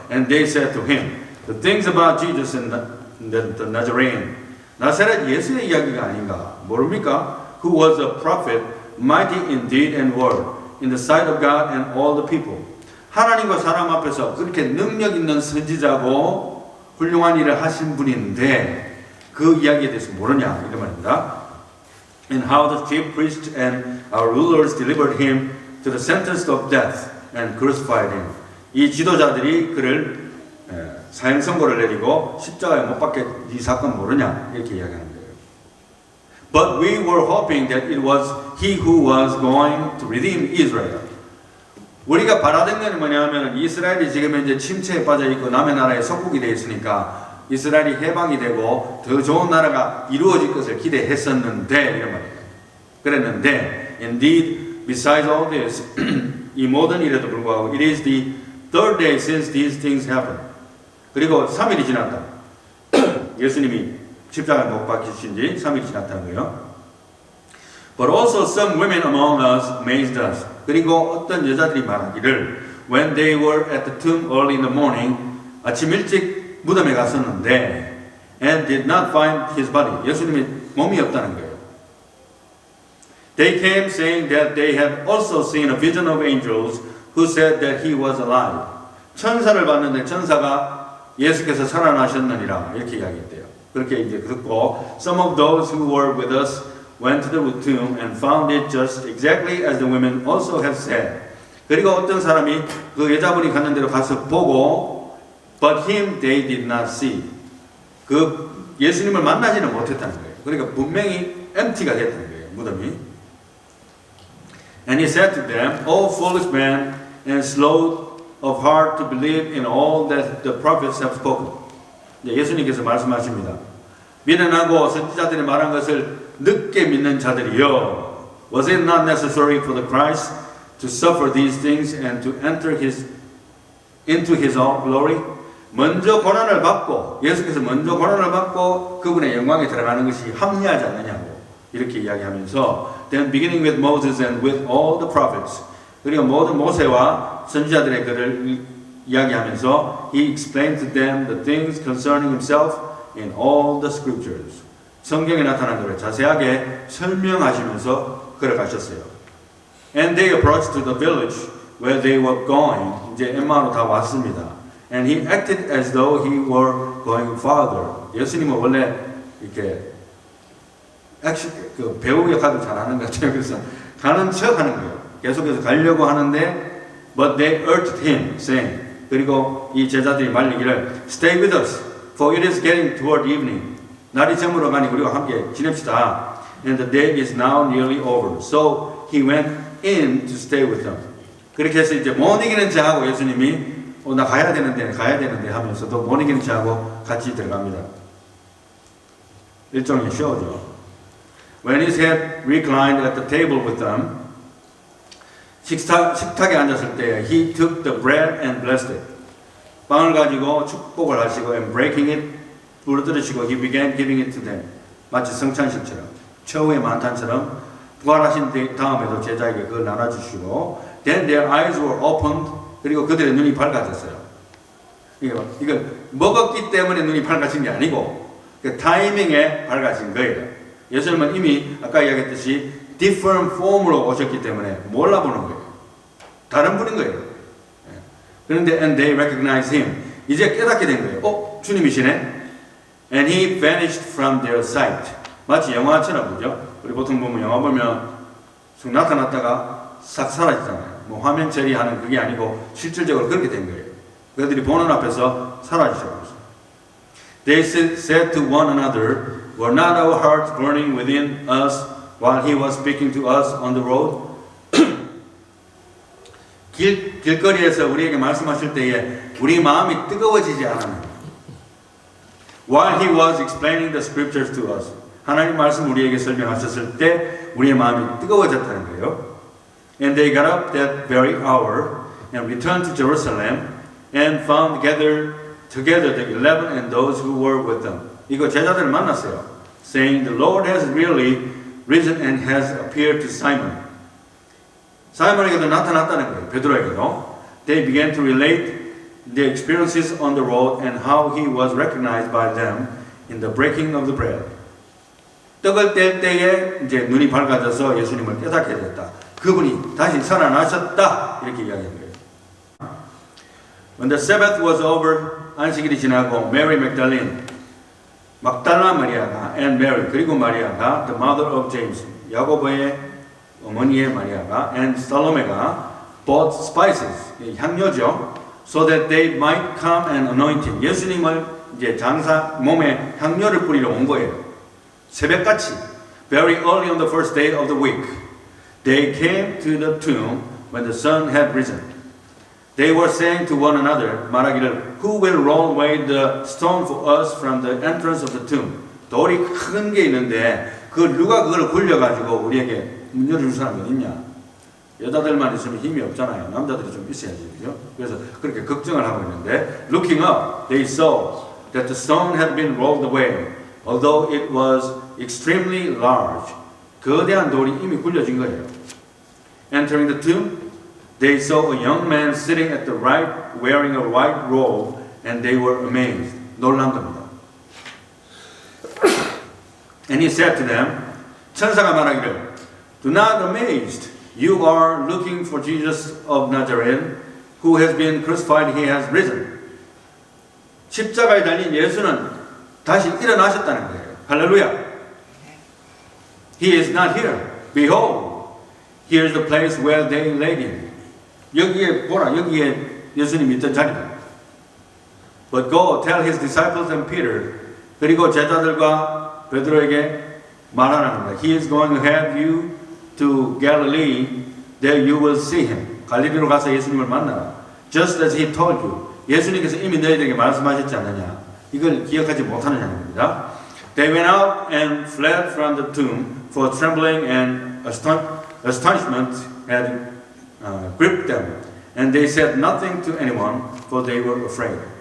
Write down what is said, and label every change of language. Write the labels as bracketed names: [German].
[English] And they said to him, the things about Jesus and the Nazarene. [Korean] 나사렛 예수의 이야기가 아닌가? 모릅니까? [English] Who was a prophet, mighty in deed and word, in the sight of God and all the people. [Korean] 하나님과 사람 앞에서 그렇게 능력 있는 선지자고 훌륭한 일을 하신 분인데 그 이야기에 대해서 모르냐 이런 말입니다. [English] And how the chief priests and our rulers delivered him to the sentence of death and crucified him. [Korean] 이 지도자들이 그를 사형 선고를 내리고 십자가에 못 박게 이 사건 모르냐 이렇게 이야기하는 거예요. [English] But we were hoping that it was he who was going to redeem Israel. [Korean] 우리가 바라던 것은 뭐냐면 이스라엘이 지금 현재 침체에 빠져 있고 남의 나라에 속국이 되어 있으니까 이스라엘이 해방이 되고 더 좋은 나라가 이루어질 것을 기대했었는데 이런 말이에요. 그랬는데 [English] indeed besides all this [Korean] 이 모든 일에도 불구하고 [English] it is the third day since these things happened. [Korean] 그리고 3일이 지났다. 예수님이 십자가에 못 박히신 지 3일이 지났다는 거예요. [English] But also some women among us amazed us. [Korean] 그리고 어떤 여자들이 말하기를 [English] when they were at the tomb early in the morning [Korean] 아침 일찍 무덤에 갔었는데 [English] and did not find his body. [Korean] 예수님의 몸이 없다는 거예요. [English] They came saying that they had also seen a vision of angels who said that he was alive. [Korean] 천사를 봤는데 천사가 예수께서 살아나셨느니라 이렇게 이야기했대요. 그렇게 이제 듣고 [English] some of those who were with us went to the tomb and found it just exactly as the women also had said. [Korean] 그리고 어떤 사람이 그 여자분이 갔는 대로 가서 보고 [English] but him they did not see. [Korean] 그 예수님을 만나지는 못했다는 거예요. 그러니까 분명히 empty가 됐다는 거예요. 무덤이. [English] And he said to them, O foolish men and slow of heart to believe in all that the prophets have spoken. [Korean] 예수님께서 말씀하십니다. 미련하고 선지자들이 말한 것을 늦게 믿는 자들이여. [English] Was it not necessary for the Christ to suffer these things and to enter into his own glory? [Korean] 먼저 고난을 받고 예수께서 먼저 고난을 받고 그분의 영광에 들어가는 것이 합리하지 않느냐고 이렇게 이야기하면서 [English] then beginning with Moses and with all the prophets [Korean] 그리고 모든 모세와 선지자들의 글을 이야기하면서 [English] he explained to them the things concerning himself in all the scriptures. [Korean] 성경에 나타난 것을 자세하게 설명하시면서 걸어가셨어요. [English] And they approached to the village where they were going. [Korean] 이제 엠마로 다 왔습니다. [English] And he acted as though he were going farther. [Korean] 예수님은 원래 이렇게 그 배우 역할을 잘하는 것 같아요. 그래서 가는 척하는 거예요. 계속해서 가려고 하는데 [English] but they urged him, saying [Korean] 그리고 이 제자들이 말리기를 [English] Stay with us, for it is getting toward evening. [Korean] 날이 저물어 가니 우리와 함께 지냅시다. [English] And the day is now nearly over. So he went in to stay with them. [Korean] 그렇게 해서 이제 못 이기는 자하고 예수님이 나 가야 되는데 하면서도 못 이기는 자하고 같이 들어갑니다. 일종의 쇼죠. [English] When he had reclined at the table with them, [Korean] 식탁에 앉았을 때 [English] he took the bread and blessed it. [Korean] 빵을 가지고 축복을 하시고 [English] and breaking it [Korean] 부러뜨리시고 [English] he began giving it to them. [Korean] 마치 성찬식처럼 최후의 만찬처럼 부활하신 다음에도 제자에게 그걸 나눠주시고 [English] then their eyes were opened. [Korean] 그리고 그들의 눈이 밝아졌어요. 이건 먹었기 때문에 눈이 밝아진 게 아니고 그 타이밍에 밝아진 거예요. 예수님은 이미 아까 이야기했듯이 [English] different form [Korean] 으로 오셨기 때문에 몰라보는 거예요. 다른 분인 거예요. 그런데 [English] and they recognized him. [Korean] 이제 깨닫게 된 거예요. 주님이시네. [English] And he vanished from their sight. [Korean] 마치 영화처럼 그죠? 우리 보통 보면 영화 보면 쑥 나타났다가 싹 사라지잖아요. 뭐 화면 처리하는 그게 아니고 실질적으로 그렇게 된 거예요. 그들이 보는 앞에서 사라지셔버렸어요. [English] They said to one another, were not our hearts burning within us while he was speaking to us on the road? [Korean] 길거리에서 우리에게 말씀하실 때에 우리 마음이 뜨거워지지 않았나요? [English] While he was explaining the scriptures to us. [Korean] 하나님 말씀 우리에게 설명하셨을 때 우리의 마음이 뜨거워졌다는 거예요. [English] And they got up that very hour and returned to Jerusalem and found together the 11 and those who were with them. [Korean] 이거 제자들을 만났어요. [English] Saying, the Lord has really risen and has appeared to Simon. [Korean] 사이먼에게도 나타났다는 거예요. 베드로에게도. [English] They began to relate their experiences on the road and how he was recognized by them in the breaking of the bread. [Korean] 떡을 뗄 때에 이제 눈이 밝아져서 예수님을 깨닫게 됐다. 그분이 다시 살아나셨다. 이렇게 이야기한 거예요. [English] When the Sabbath was over, [Korean] 안식일이 지나고 [English] Mary Magdalene, [Korean] 막달라 마리아가 [English] and Mary [Korean] 그리고 마리아가 [English] the mother of James, [Korean] 야고보의 어머니의 마리아가 [English] and Salome가 bought spices, [Korean] 향료죠. [English] So that they might come and anoint him. [Korean] 예수님을 이제 장사 몸에 향료를 뿌리러 온 거예요. 새벽같이 [English] very early on the first day of the week, they came to the tomb when the sun had risen. They were saying to one another, [Korean] 말하기를, [English] Who will roll away the stone for us from the entrance of the tomb? [Korean] 돌이 큰 게 있는데 누가 그걸 굴려가지고 우리에게 문 열어줄 사람이 있냐? 여자들만 있으면 힘이 없잖아요. 남자들이 좀 있어야지, 그죠? 그래서 그렇게 걱정을 하고 있는데, [English] looking up, they saw that the stone had been rolled away, although it was extremely large. [Korean] 거대한 돌이 이미 굴려진 거예요. [English] Entering the tomb, they saw a young man sitting at the right, wearing a white robe, and they were amazed. [Korean] 놀란 겁니다. [English] And he said to them, [Korean] 천사가 말하기를, [English] Do not amazed. You are looking for Jesus of Nazareth, who has been crucified. He has risen. [Korean] 십자가에 달린 예수는 다시 일어나셨다는 거예요. [English] 할렐루야. He is not here. Behold, here is the place where they laid him. [Korean] 여기에 보라, 여기에 예수님이 있던 자리다. [English] But go tell his disciples and Peter. [Korean] 그리고 제자들과 베드로에게 말하는 겁니다. [English] He is going to have you to Galilee, there you will see him. [Korean] 갈릴리로 가서 예수님을 만나라. [English] Just as he told you. [Korean] 예수님께서 이미 너희들에게 말씀하셨지 않느냐. 이걸 기억하지 못하느냐는 겁니다. [English] They went out and fled from the tomb, for trembling and astonishment had gripped them. And they said nothing to anyone, for they were afraid.